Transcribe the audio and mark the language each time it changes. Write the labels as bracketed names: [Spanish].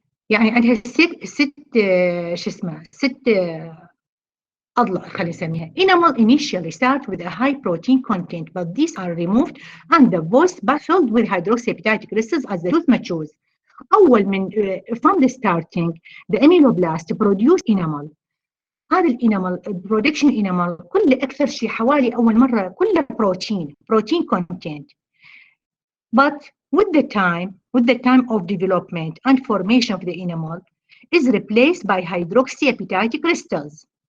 [Arabic] يعني عندها ست شو اسمه ست أضلاع خلينا نسميها. [English] Enamel initially start with a high protein content, but these are removed and the voice filled with hydroxyapatite crystals as the tooth matures. أول من from the starting the ameloblast produce enamel. [Arabic] هذا الانامل production enamel كله أكثر شيء حوالي أول مرة كله protein content. [English] But with the time of development and formation of the enamel is replaced by hydroxyapatite crystals.